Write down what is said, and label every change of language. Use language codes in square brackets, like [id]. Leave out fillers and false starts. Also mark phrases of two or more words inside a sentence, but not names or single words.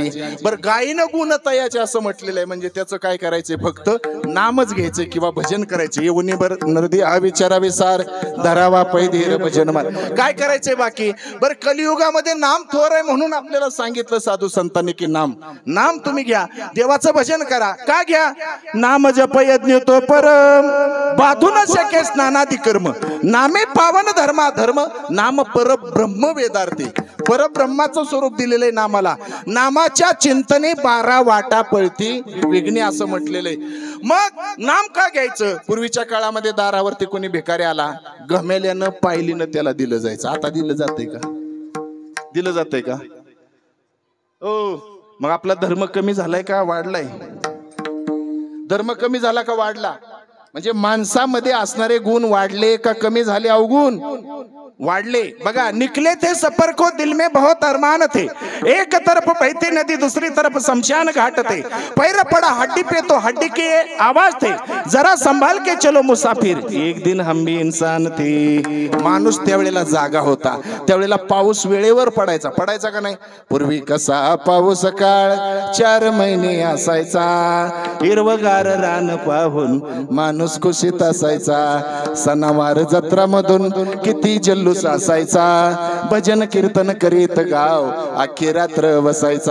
[mr] बर गायीन गुण तयाचे असं म्हटलेलं आहे. म्हणजे त्याचं काय करायचंय? फक्त नामच घ्यायचंय किंवा भजन करायचं. येऊनी बर नरदी हा विचारावे सार, धरावा पैधीर भजन मार. काय करायचंय बाकी? बर कलियुगामध्ये नाम थोर आहे म्हणून आपल्याला सांगितलं साधू संतांनी की नाम तुम्ही घ्या, देवाचं भजन करा. का घ्या? नाम जप यज्ञ तो परम, बाधू न शके स्नानादी कर्म. नामे पावन धर्मा धर्म, नाम परब्रह्म वेदार्थी. परब्रह्माचं स्वरूप दिलेलं आहे नामाला. नामाच्या चिंतने 12 वाटा पळती विघ्ने असं म्हटलेलं आहे. मग नाम का घ्यायचं? पूर्वीच्या काळामध्ये दारावरती कोणी भिकारी आला, गमेल्यानं पायलीनं त्याला दिलं जायचं. आता दिलं जातंय का? दिलं जातंय का? ओ मग आपला धर्म कमी झालाय का वाढलाय? धर्म कमी झाला का वाढला? म्हणजे माणसामध्ये असणारे गुण वाढले का कमी झाले? अवगुण वाढले बघा। [hi] निकले थे सफर को दिल में बहुत अरमान थे, एक तरफ बहती नदी दूसरी तरफ शमशान घाट थे, पैर पड़ा हड्डी पे तो हड्डी के आवाज थे, जरा संभाल के चलो मुसाफिर, एक दिन हम भी इंसान थे। [mr] माणूस त्यावेळेला जागा होता, त्यावेळेला पाऊस वेळेवर पडायचा का नाही? पूर्वी कसा पाऊस काळ 4 महिने असायचा, हिरवगार रान पाहून माणूस खुशीत असायचा, सणावार जत्रा मधून किती जल्लोष असायचा, भजन कीर्तन करीत गाव अख्खी रात्र बसायचा।